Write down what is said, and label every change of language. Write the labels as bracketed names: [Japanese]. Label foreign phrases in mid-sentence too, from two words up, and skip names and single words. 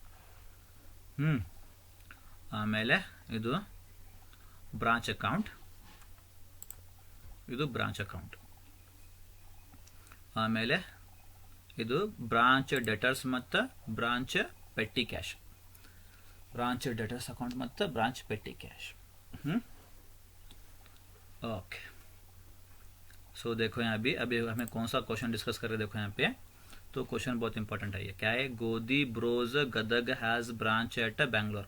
[Kannada] ಆಮೇಲೆ ಇದು [English] branch account. [Kannada] ಇದು [English] branch account. [Kannada] ಆಮೇಲೆ ಇದು [English] branch debtors [Kannada] ಮತ್ತು [English] branch petty cash. branch debtors account [Hindi] मतलब [English] branch petty cash. [Hindi] ओके. सो देखो यहाँ अभी हमें कौन सा [English] question discuss [Hindi] कर रहे हैं. देखो यहाँ पे तो क्वेश्चन बहुत इंपॉर्टेंट है. ये क्या है, [English] Godi Bros Gadag has branch at Bangalore.